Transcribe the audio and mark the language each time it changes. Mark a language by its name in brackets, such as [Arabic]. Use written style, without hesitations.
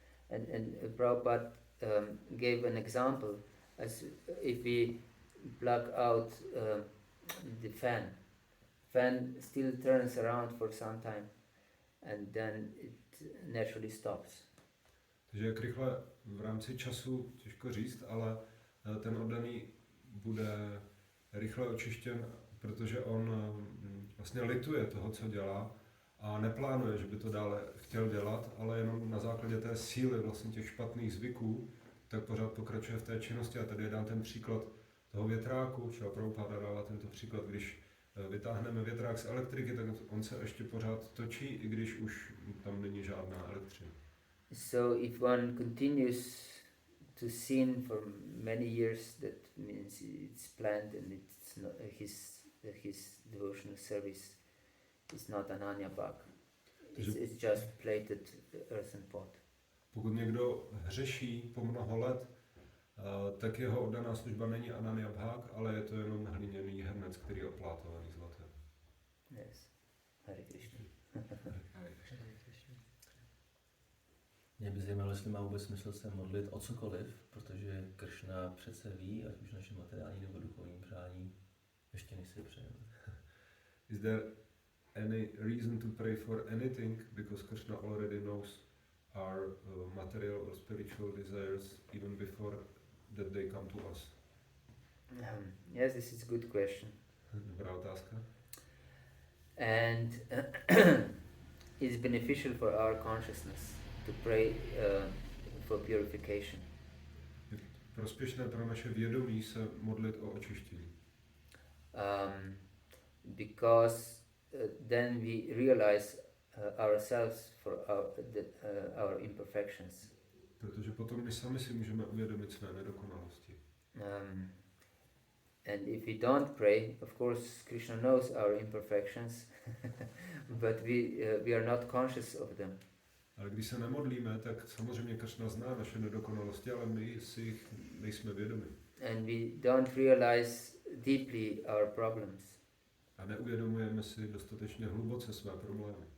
[English] And Prabhupada gave an example, as if we plug out the fan still turns around for some time, and then it naturally stops. [Czech] Takže jak rychle v rámci času, těžko říct, ale ten oddaný bude rychle očištěn, protože on vlastně lituje toho, co dělá a neplánuje, že by to dále chtěl dělat, ale jenom na základě té síly vlastně těch špatných zvyků, tak pořád pokračuje v té činnosti. A tady je dán ten příklad toho větráku, třeba Prabhupada dává tento příklad, když vytáhneme větrák z elektriky, tak on se ještě pořád točí, i když už tam není žádná elektřina. [English] So if one continues to sin for many years, that means it's planned and it's not, his his devotional service is not Ananya Bhak. It's just plated earthen pot. [Czech] Pokud někdo hřeší po mnoho let, tak jeho oddaná služba není Ananya Bhak, ale je to jenom hliněný hrnec, který je oplátaný zlatem. [English] Yes. Hare Krishna. [Czech] Mě by zajímalo, jestli má vůbec smysl se modlit o cokoliv, protože Kršna přece ví, ať už naše materiální nebo duchovní přání, ještě než si je přejeme. [English] Is there any reason to pray for anything, because Krishna already knows our material or spiritual desires even before that they come to us? Yes, this is a good question. [Czech] Dobrá otázka. [English] And it's beneficial for our consciousness to pray for purification. [Czech] Je prospěšné pro naše vědomí se modlit o očištění. [English] Because then we realize ourselves for our imperfections. [Czech] Protože potom my sami si můžeme uvědomit své nedokonalosti. [English] And if we don't pray, of course Krishna knows our imperfections, but we are not conscious of them. [Czech] Ale když se nemodlíme, tak samozřejmě Krishna zná naše nedokonalosti, ale my si jich nejsme vědomi. [English] And we don't realize deeply our problems. [Czech] A neuvědomujeme si dostatečně hluboce své problémy.